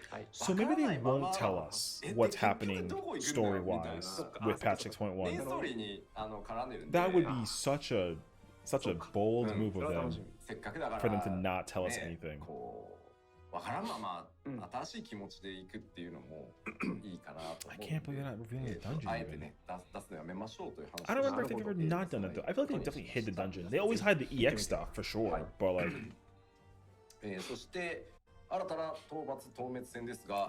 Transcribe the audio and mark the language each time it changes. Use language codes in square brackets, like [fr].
[en] So maybe they won't tell us what's happening story-wise with patch 6.1. That would be such a bold move of them for them to not tell us anything. [ja] わからんまま新しい気持ちで行くっていうのもいいかなと思う。 [en] I can't believe they're not revealing the dungeon [ja] あえて [en] even. [ja] ね出すのやめましょうという話。 [en] I don't remember if they've ever not done that though. I feel like they definitely hid the dungeon. They always hide the EX stuff for sure, but like [ja] そして新たな討伐討滅戦ですが、